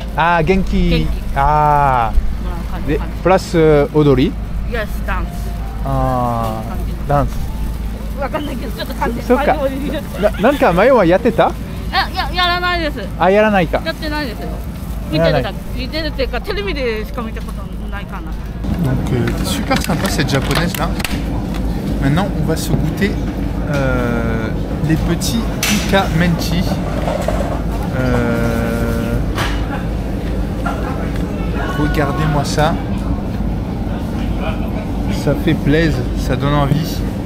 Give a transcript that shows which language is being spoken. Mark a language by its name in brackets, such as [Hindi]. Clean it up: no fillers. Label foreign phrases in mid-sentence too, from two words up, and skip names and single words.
[Japanese] ああ、元気。ああ。で、プラス踊り？ Yes、ダンス。ああ、ダンス。わかんないけど、ちょっと感じ。そっか。なんか前はやってた？やらないです。あ、やらないか。やってないですよ。見てるっていうか、テレビでしか見たことないかな。 [French] Donc super sympa cette japonaise là. Maintenant on va se goûter les petits Ika Menchi. Regardez-moi ça. Ça fait plaisir, ça donne envie.